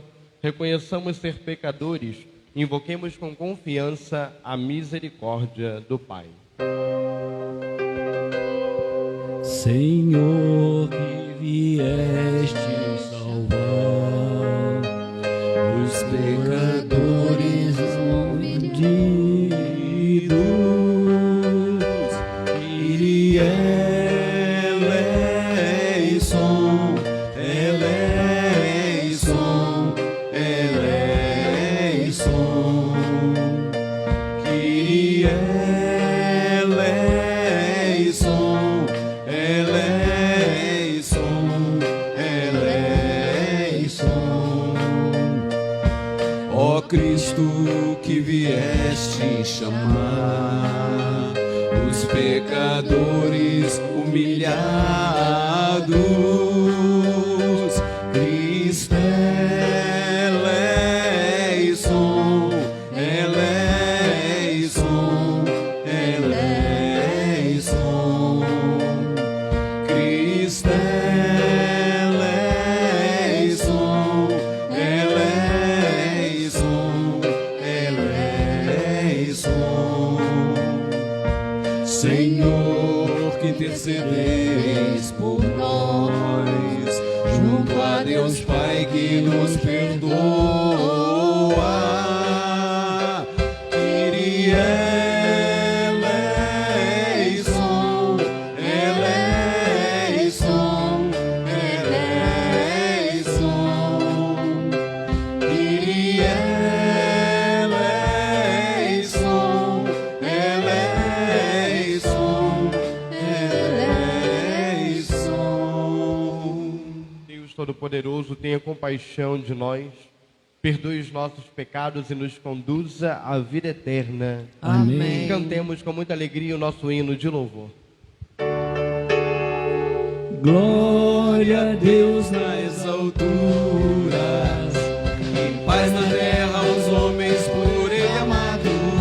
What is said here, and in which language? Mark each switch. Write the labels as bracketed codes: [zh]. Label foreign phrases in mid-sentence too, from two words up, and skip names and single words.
[pt] Reconheçamos ser pecadores, invoquemos com confiança a misericórdia do Pai. Senhor, que vieste salvar os pecadores [el] hundidos, Κύριε ελέησον, ελέησον, ελέησον, Κύριε ελέησον, ελέησον, ελέησον. [pt] Ó Cristo, que vieste chamar os pecadores humilhados, [el] Χριστέ ελέησον, ελέησον, ελέησον, Χριστέ ελέησον, ελέησον, ελέησον. [pt] Senhor, que intercedeis por nós, junto a Deus Pai que nos perdoa, [el] Κύριε ελέησον, ελέησον, ελέησον, Κύριε ελέησον, ελέησον, ελέησον. [pt] Deus Todo-Poderoso, tenha compaixão de nós, perdoe os nossos pecados e nos conduza à vida eterna. Amém. Cantemos com muita alegria o nosso hino de louvor. Glória a Deus Nas alturas, em paz na terra aos homens por Ele amados.